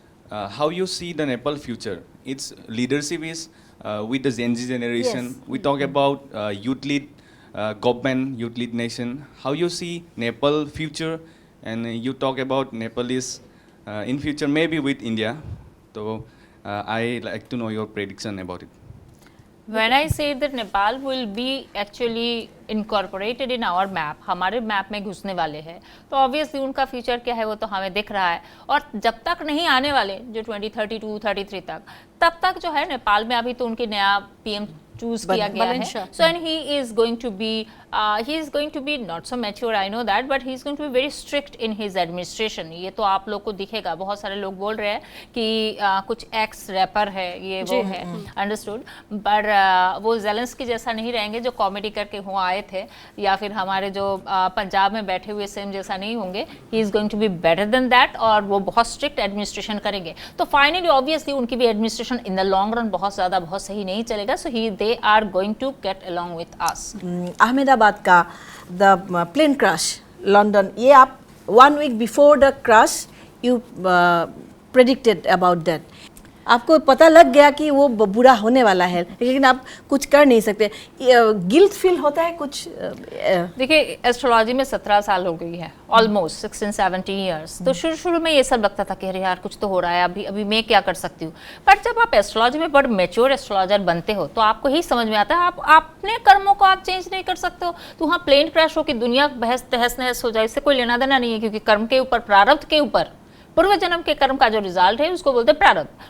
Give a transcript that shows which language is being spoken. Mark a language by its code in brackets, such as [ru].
[en] How you see the Nepal future? Its leadership is with the Gen Z generation. Yes. We talk about youth-led government, youth-led nation. How you see Nepal future? And you talk about Nepal is in future maybe with India. So I like to know your prediction about it. When I say that Nepal will be actually incorporated in our map, [hi] हमारे map में घुसने वाले हैं, तो obviously उनका future क्या है वो तो हमें दिख रहा है और जब तक नहीं आने वाले जो 2032-33 तक तब तक जो है नेपाल में अभी तो उनके नया पीएम चूज किया गया है [en] so and he is going to be not so mature I know that but he is going to be very strict in his administration [hi] ये तो आप लोग को दिखेगा बहुत सारे लोग बोल रहे हैं कि कुछ एक्स रैपर है ये वो है अंडरस्टूड पर वो जेलेंस्की जैसा नहीं रहेंगे जो कॉमेडी करके हुआ आए थे या फिर हमारे जो पंजाब में बैठे हुए सेम जैसा नहीं होंगे [en] he is going to be better than that [hi] और वो बहुत स्ट्रिक्ट एडमिनिस्ट्रेशन करेंगे तो फाइनली ऑब्वियसली उनकी भी administration in the long run बहुत सही नहीं चलेगा [en] So he they are going to get along with us. Ahmedabad का the plane crash, London. [hi] ये आप [en] 1 week before the crash you predicted about that. [hi] आपको पता लग गया कि वो बुरा होने वाला है लेकिन आप कुछ कर नहीं सकते गिल्ट फील होता है कुछ देखिए एस्ट्रोलॉजी में 17 साल हो गई है ऑलमोस्ट 16-17 इयर्स तो शुरू में ये सब लगता था कि अरे यार कुछ तो हो रहा है अभी मैं क्या कर सकती हूँ बट जब आप एस्ट्रोलॉजी में बड़े मेच्योर एस्ट्रोलॉजर बनते हो तो आपको ही समझ में आता है आप अपने कर्मों को आप चेंज नहीं कर सकते हो तो वहाँ प्लेन क्रैश हो कि दुनिया बहस तहस नहस हो जाए इससे कोई लेना देना नहीं है क्योंकि कर्म के ऊपर प्रारब्ध के ऊपर पूर्व जन्म के कर्म का जो रिजल्ट है उसको बोलते हैं